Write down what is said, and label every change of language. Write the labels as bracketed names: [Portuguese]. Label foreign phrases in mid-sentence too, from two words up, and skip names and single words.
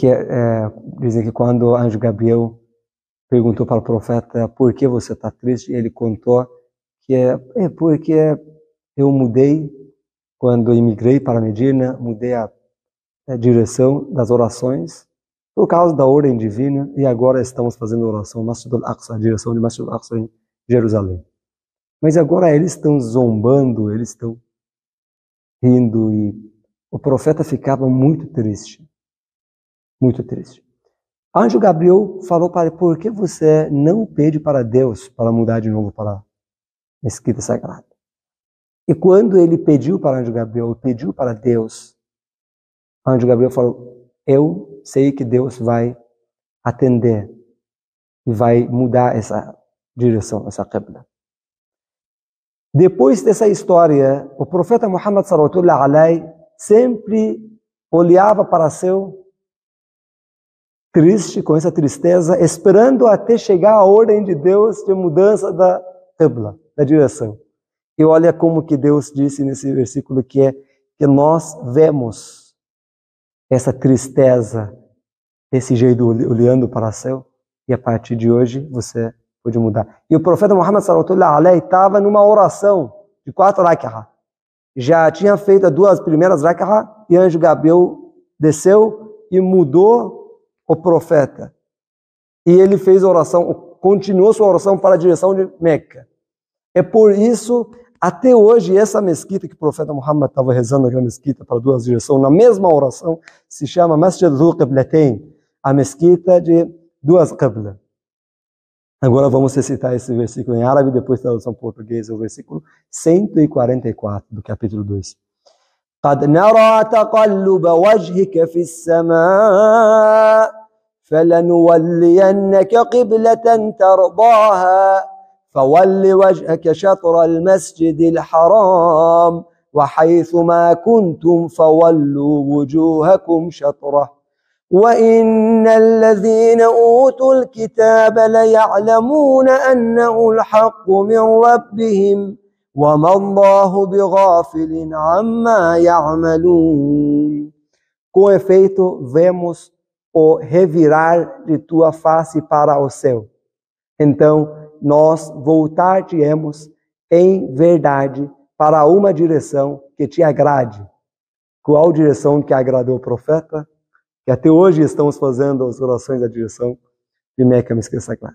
[Portuguese] dizem que quando o anjo Gabriel perguntou para o profeta por que você está triste, ele contou que é porque eu mudei, quando imigrei para Medina, mudei a direção das orações por causa da ordem divina, e agora estamos fazendo oração Masjid al-Aqsa, a direção de Masjid al-Aqsa em Jerusalém. Mas agora eles estão zombando, eles estão rindo, e o profeta ficava muito triste. Muito triste. Anjo Gabriel falou para ele: por que você não pede para Deus para mudar de novo para a mesquita sagrada? E quando ele pediu para Anjo Gabriel, pediu para Deus, Anjo Gabriel falou: eu sei que Deus vai atender e vai mudar essa direção, essa qibla. Depois dessa história, o profeta Muhammad [Arabic] صلى الله عليه [Portuguese] sempre olhava para seu triste, com essa tristeza, esperando até chegar a ordem de Deus de mudança da qibla, da direção. E olha como que Deus disse nesse versículo que nós vemos essa tristeza desse jeito, olhando para o céu, e a partir de hoje você pode mudar. E o profeta Muhammad [Arabic] صلى الله عليه [Portuguese] estava numa oração de 4 rak'ah. Já tinha feito as 2 primeiras rak'ah e o anjo Gabriel desceu e mudou o profeta. E ele fez a oração, continuou sua oração para a direção de Meca. É por isso, até hoje, essa mesquita que o profeta Muhammad estava rezando, aquela mesquita para 2 direções, na mesma oração, se chama Masjid Dhu Qiblatain, a mesquita de 2 qiblas. Agora vamos recitar esse versículo em árabe, depois tradução portuguesa, o versículo 144 do capítulo 2. [Arabic] قد نرى تقلب وجهك في السماء فلنولينك قبلة ترضاها فول وجهك شطر المسجد الحرام وحيث ما كنتم فولوا وجوهكم شطره وإن الذين أوتوا الكتاب ليعلمون أنه الحق من ربهم وما الله بغافل عما يعملون. [Portuguese] Com efeito, vemos o revirar de tua face para o céu. Então, nós voltar-te-emos em verdade para uma direção que te agrade. Qual direção que agradou o profeta? Que até hoje estamos fazendo as orações da direção de Meca, Mesquita Sagrada.